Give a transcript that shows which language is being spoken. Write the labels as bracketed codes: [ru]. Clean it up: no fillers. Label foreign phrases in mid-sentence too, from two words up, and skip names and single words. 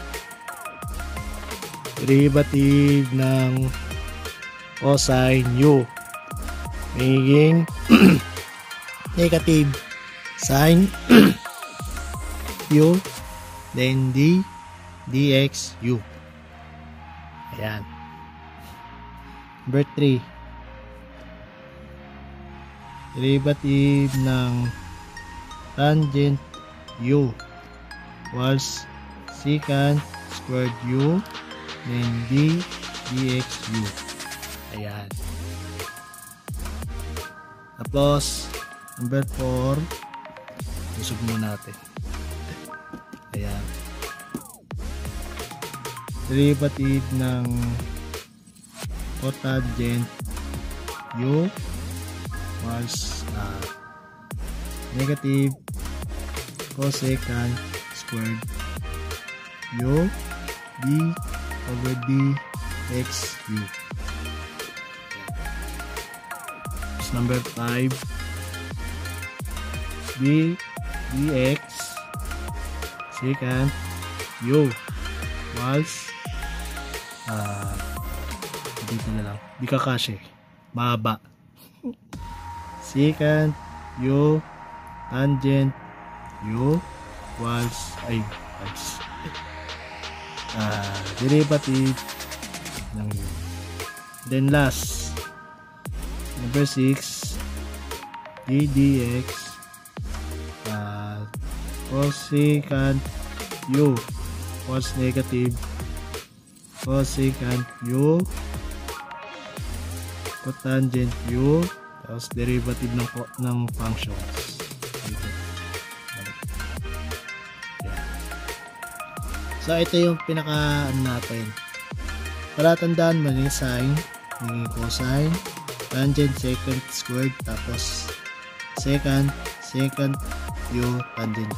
[en] Derivative ng cosine u magiging negative sine u then dx u. [tl] Ayan. Number 3. [en] Derivative ng tangent u equals secant squared u then dx u. [tl] Ayan. Tapos number 4, usog muna natin. Ayan. [en] Derivative ng cotangent u equals negative cosecant squared u d over dx u. Number 5, dx secant u equals [tl] dito na lang, di kakasya, mahaba. [en] Secant u tangent u equals derivative ng u. Then last, number 6, dx cosecant u equals negative cosecant u cotangent u tapos derivative ng functions. [tl] So, ito yung pinaka natin. Para tandaan mo yung sine, yung [en] cosine, tangent, secant, squared, [tl] tapos secant, yung tangent.